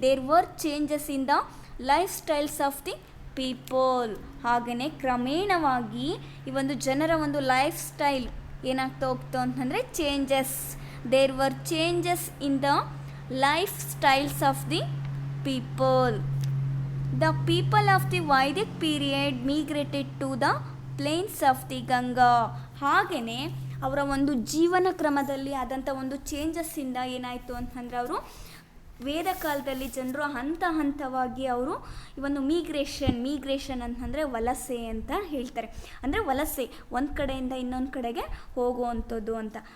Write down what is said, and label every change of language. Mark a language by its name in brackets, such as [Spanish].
[English] There were changes in the lifestyles of the people. [Kannada] ಹಾಗೆಯೇ ಕ್ರಮೇಣವಾಗಿ ಈ ಒಂದು ಜನರ ಒಂದು ಲೈಫ್ ಸ್ಟೈಲ್ ಏನಾಗ್ತಾ ಹೋಗ್ತು ಅಂತಂದರೆ changes. [English] There were changes in the lifestyles of the people. The people of the Vedic period migrated to the plains of the Ganga. [Kannada] ಹಾಗೆಯೇ ಅವರ ಒಂದು ಜೀವನ ಕ್ರಮದಲ್ಲಿ ಆದಂಥ ಒಂದು ಚೇಂಜಸ್ಸಿಂದ ಏನಾಯಿತು ಅಂತಂದರೆ ಅವರು ವೇದ ಕಾಲದಲ್ಲಿ ಜನರು ಹಂತ ಹಂತವಾಗಿ ಅವರು ಈ ಒಂದು ಮೀಗ್ರೇಷನ್ ಅಂತಂದರೆ ವಲಸೆ ಅಂತ ಹೇಳ್ತಾರೆ. ಅಂದರೆ ವಲಸೆ ಒಂದು ಕಡೆಯಿಂದ ಇನ್ನೊಂದು ಕಡೆಗೆ ಹೋಗುವಂಥದ್ದು ಅಂತ.